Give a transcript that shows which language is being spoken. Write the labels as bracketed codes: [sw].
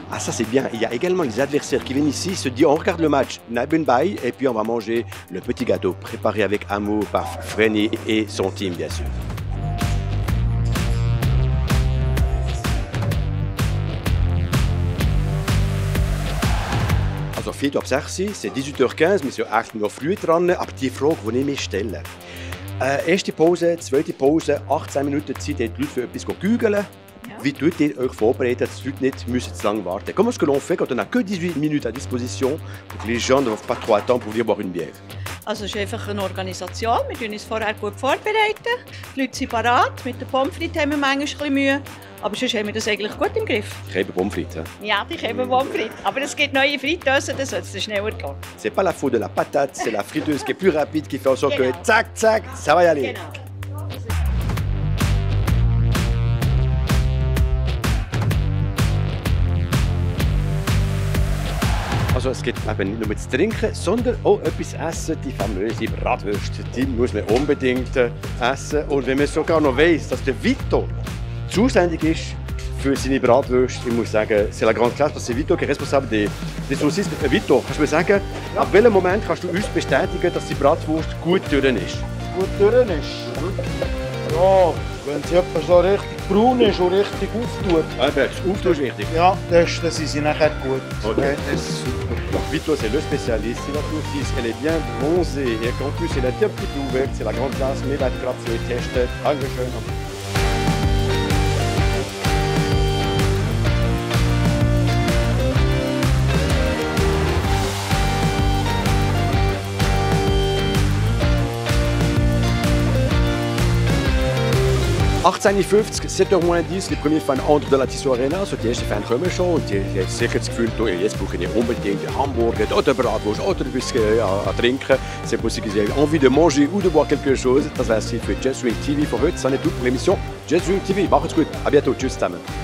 [fr] Ah, ça c'est bien. Il y a également les adversaires qui viennent ici, se disent on regarde le match [de] nebenbei [fr] et puis on va manger le petit gâteau préparé avec amour par Vreni et son team, bien sûr. [de] Also, 4 ab 6, [fr] c'est 18h15, [de] wir sind echt noch früh dran. Aber die Frage, die ich mir stelle: erste Pause, zweite Pause, 18 Minuten Zeit, die Leute für etwas gügeln. Ja. Wie tut ihr euch vorbereiten, dass die Leute nicht müssen zu lange warten? [fr] Comment est-ce que l'on fait quand on n'a que 18 minutes à disposition pour que les gens ne doivent pas trop attendre pour venir boire une bière? [de] Also es ist einfach eine Organisation. Wir bereiten uns vorher gut vorbereiten. Die Leute sind parat. Mit den Pommes frites haben wir manchmal ein bisschen Mühe. Aber sonst haben wir das eigentlich gut im Griff. Ich habe Pommes frites. Ja, ich habe Pommes frites. Aber es gibt neue Fritteusen, dann soll es schneller gehen. [fr] C'est pas la faute de la patate, c'est la friteuse qui est plus rapide qui fait en sorte que zack, zack, ça va y aller. [de] Genau. Also es gibt eben nicht nur zu trinken, sondern auch etwas essen. Die famöse Bratwürste, die muss man unbedingt essen. Und wenn man sogar noch weiss, dass der Vito zuständig ist für seine Bratwürste, ich muss sagen, [fr] c'est la grande classe, parce que c'est Vito qui est responsable des saucisses. [de] Vito, kannst du mir sagen, ab welchem Moment kannst du uns bestätigen, dass die Bratwurst gut durch ist? Gut durch ist? Ja, wenn sie etwa so richtig braun ist und richtig auftut. Das Auftun ist wichtig. Ja, dann sind sie nachher gut. Okay. Das ist super. [fr] Donc Vito, c'est le spécialiste. Si la saucisse, elle est bien bronzée et qu'en plus elle est un petit peu ouverte, c'est la grande classe. [de] Wir werden gerade für euch testen. Dankeschön. [fr] 18h50, 7h10, les premiers fans entrent dans la Tissot Arena. [de] So, die ersten Fans kommen schon und die haben sicher das Gefühl, jetzt brauche ich unbedingt einen Hamburger oder Bratwurst oder etwas à trinken. [fr] C'est possible qu'ils aient envie de manger ou de boire quelque chose. [de] Das wäre es für Just Drink TV für heute. Das ist [fr] tout pour l'émission Just Drink TV. [de] Macht's gut. [fr] À bientôt. [de] Tschüss zusammen.